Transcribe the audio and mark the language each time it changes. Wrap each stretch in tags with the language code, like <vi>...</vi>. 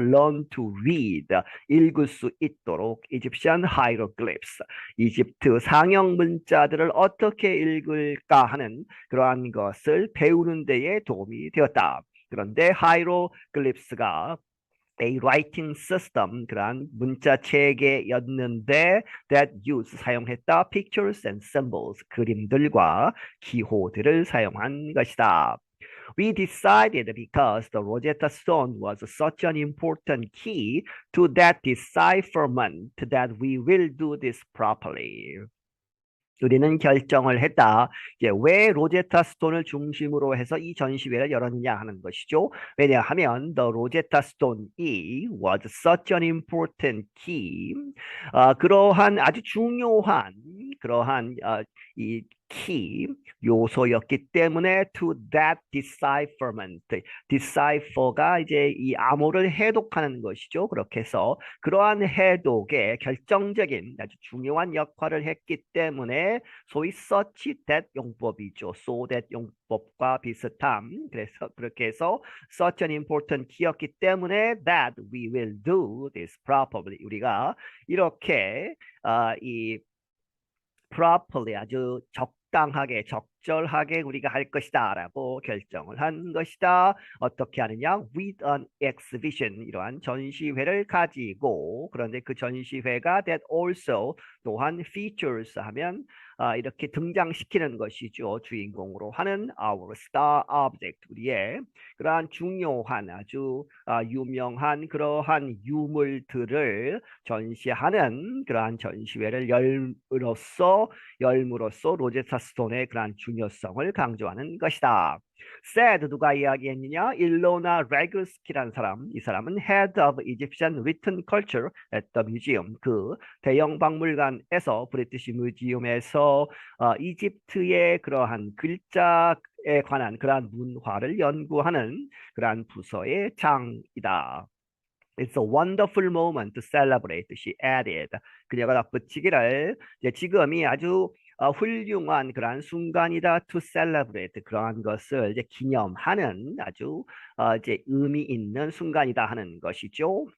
<en>Learn to read,</en> <ko>읽을 수 있도록</ko> <en>Egyptian hieroglyphs,</en> <ko>이집트 상형 문자들을 어떻게 읽을까 하는 그러한 것을 배우는 데에 도움이 되었다. 그런데 hieroglyphs가</ko> <en>a writing system,</en> <ko>그러한 문자 체계였는데</ko> <en>that use,</en> <ko>사용했다</ko> <en>pictures and symbols,</en> <ko>그림들과 기호들을 사용한 것이다.</ko> <en>We decided because the Rosetta Stone was such an important key to that decipherment that we will do this properly.</en> <ko>우리는 결정을 했다. 이제 왜 로제타 스톤을 중심으로 해서 이 전시회를 열었느냐 하는 것이죠.</ko> <en>왜냐하면 the Rosetta Stone이 was such an important key.</en> <ko>그러한 아주 중요한 그러한 이 key 요소였기 때문에</ko> <en>to that decipherment,</en> <ko>decipher가 이제 이 암호를 해독하는 것이죠. 그렇게 해서 그러한 해독에 결정적인 아주 중요한 역할을 했기 때문에 소위 such that 용법이죠. so that 용법과 비슷함. 그래서 그렇게 해서</ko> <en>such an important key였기 때문에 that we will do this properly.</en> <ko>우리가 이렇게 이 properly, 아주 적당하게 적절하게 우리가 할 것이다 라고 결정을 한 것이다. 어떻게 하느냐?</ko> <en>With an exhibition,</en> <ko>이러한 전시회를 가지고. 그런데 그 전시회가</ko> <en>that also,</en> <ko>또한 features 하면 이렇게 등장시키는 것이죠. 주인공으로 하는</ko> <en>our star object,</en> <ko>우리의 그러한 중요한 아주 유명한 그러한 유물들을 전시하는 그러한 전시회를 열므로써 로제타 스톤의 그러한 중요한 중요성을 강조하는 것이다. said 누가 이야기했느냐? 일로나 레글스키라는 사람. 이 사람은</ko> <en>head of Egyptian written culture at the museum.</en> <ko>그 대형 박물관에서 브리티시 뮤지엄에서 이집트의 그러한 글자에 관한 그러한 문화를 연구하는 그러한 부서의 장이다.</ko> <en>It's a wonderful moment to celebrate, she added.</en> <ko>그녀가 덧붙이기를 이제 지금이 아주 훌륭한 그러한 순간이다</ko> <en>to celebrate</en> <ko>그러한 것을 이제 기념하는 아주 이제 의미 있는 순간이다 하는 것이죠.</ko>